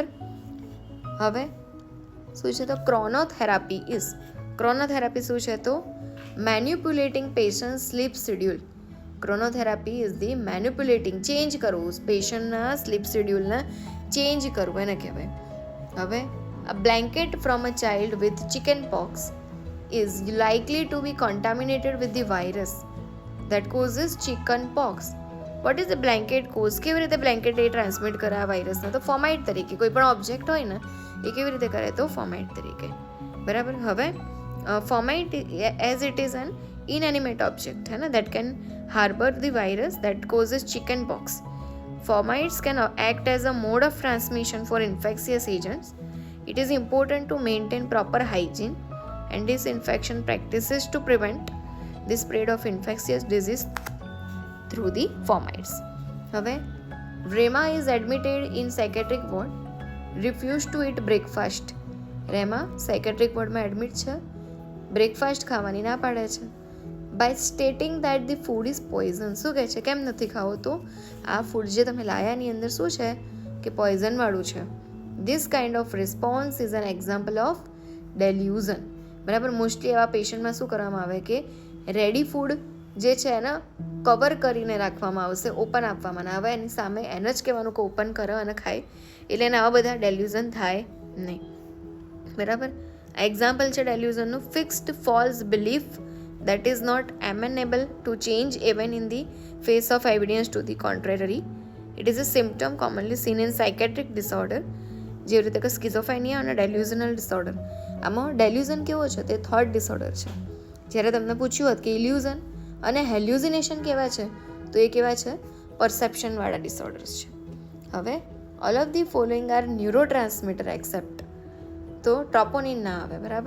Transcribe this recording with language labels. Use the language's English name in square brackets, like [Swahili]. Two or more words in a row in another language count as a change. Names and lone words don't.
[Gujarati] હવે શું છે તો ક્રોનોથેરાપી શું છે તો [English] manipulating patient sleep schedule. chronotherapy is the manipulating [Gujarati] ચેન્જ કરવું પેશન્ટના સ્લીપ શેડ્યુલને ચેન્જ કરવું એને કહેવાય. [English] હવે a blanket from a child with chicken pox is likely to be contaminated with the virus that causes chicken pox. What is the blanket cause? [Gujarati] કેવી રીતે બ્લેન્કેટ એ ટ્રાન્સમિટ કરે આ વાયરસને તો ફોમાઇટ તરીકે. કોઈ પણ ઓબ્જેક્ટ હોય ને એ કેવી રીતે કરે તો ફોમાઇટ તરીકે, બરાબર. [English] હવે fomite as it is an inanimate object [Hindi] है ना [English] that can harbor the virus that causes chicken pox. Fomites can act as a mode of transmission for infectious agents. It is important to maintain proper hygiene and disinfection practices to prevent the spread of infectious disease through the fomites. હવે Rema is admitted in psychiatric ward, refused to eat breakfast. [Gujarati] રેમા સાયકેટ્રિક વોર્ડમાં એડમિટ છે, બ્રેકફાસ્ટ ખાવાની ના પાડે છે. [English] by stating that the food is poison. [Gujarati] શું કહે છે કેમ નથી ખાવો તો આ ફૂડ જે તમે લાયાની અંદર શું છે કે પોઈઝનવાળું છે. [English] this kind of response is an example of delusion, બરાબર. [Gujarati] મોસ્ટલી એવા પેશન્ટમાં શું કરવામાં આવે કે [English] ready food [Gujarati] જે છે એને કવર કરીને રાખવામાં આવશે, ઓપન આપવામાં ના આવે, એની સામે એને જ કહેવાનું કે ઓપન કરો અને ખાય, એટલે એને આવા બધા ડેલ્યુઝન થાય નહીં, બરાબર. [English] એક્ઝામ્પલ છે ડેલ્યુઝનનું fixed false belief that is not amenable to change even in the face of evidence to the contrary. It is a symptom commonly seen in psychiatric disorder [Gujarati] જેવી રીતે કે સ્કિઝોફ્રેનિયા અને ડેલ્યુઝનલ ડિસઓર્ડર. આમાં ડેલ્યુઝન કેવો છે તે [English] thought disorder [Gujarati] છે. જ્યારે તમને પૂછ્યું હોત કે ઇલ્યુઝન અને હેલ્યુઝિનેશન કેવા છે તો એ કેવા છે પરસેપ્શનવાળા ડિસઓર્ડર્સ છે. [English] હવે all of the following are neuro transmitter except તો ટ્રોપોનિન [Gujarati] ના આવે, બરાબર.